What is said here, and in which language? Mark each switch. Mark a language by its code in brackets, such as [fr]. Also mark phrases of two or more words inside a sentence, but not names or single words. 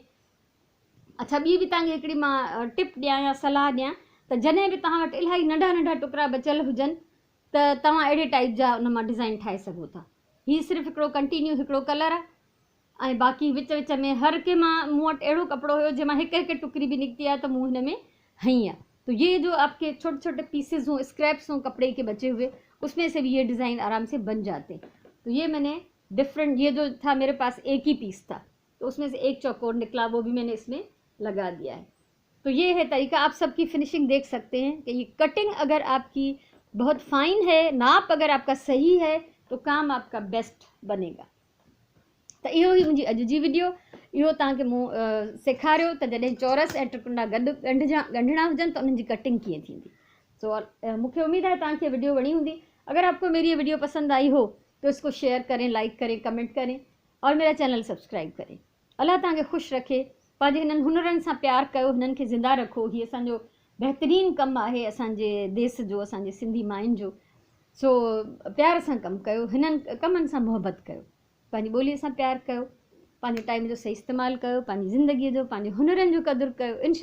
[sd] अच्छा, ॿी बि तव्हांखे हिकिड़ी मां टिप ॾियां या सलाह ॾियां त जॾहिं बि तव्हां वटि इलाही नंढा नंढा टुकड़ा बचियल हुजनि त तव्हां अहिड़े टाइप जा उन मां डिज़ाइन ठाहे सघो था। हीअ सिर्फ़ु हिकिड़ो कंटिन्यू हिकिड़ो कलर आहे ऐं बाक़ी विच विच में हर के मूं वटि अहिड़ो कपिड़ो हुयो जंहिंमां हिकु हिकु टुकड़ी बि निकिती आहे त मूं हिन में हई आहे। [hi] तो ये जो आपके छोटे छोटे पीसेस हों, स्क्रैप्स हों कपड़े के बचे हुए, उसमें से भी ये डिज़ाइन आराम से बन जाते हैं। तो ये मैंने डिफरेंट, ये जो था मेरे पास एक ही पीस था तो उसमें से एक चौकोर निकला, वो भी मैंने इसमें लगा दिया है। तो ये है तरीका। आप सबकी फिनिशिंग देख सकते हैं कि ये कटिंग अगर आपकी बहुत फाइन है, नाप अगर आपका सही है तो काम आपका बेस्ट बनेगा। [sd] तो इहो ही मुंहिंजी अॼु जी वीडियो। इहो तव्हांखे मूं सेखारियो त जॾहिं चौरस ऐं टिकुंडा गॾु ॻंढिणा हुजनि त उन्हनि जी कटिंग कीअं थींदी। [hi] सो मुझे उम्मीद है [sd] तव्हांखे वीडियो वणी [hi] होंगी। अगर आपको मेरी ये वीडियो पसंद आई हो तो इसको शेयर करें, लाइक करें, कमेंट करें और मेरा चैनल सब्सक्राइब करें। [sd] अल्लाह तव्हांखे ख़ुशि रखे, पंहिंजे हिननि हुनरनि सां प्यार कयो, हिननि खे ज़िंदा रखो। हीअ असांजो बहितरीनु कमु आहे, असांजे देश जो, असांजे सिंधी मायुनि जो। सो प्यार सां कमु कयो, हिननि कमनि सां मुहबत कयो, पंहिंजी ॿोलीअ सां प्यार कयो, पंहिंजे टाइम जो सही इस्तेमालु कयो, पंहिंजी ज़िंदगीअ जो, पंहिंजे हुनरनि जो क़दुरु कयो।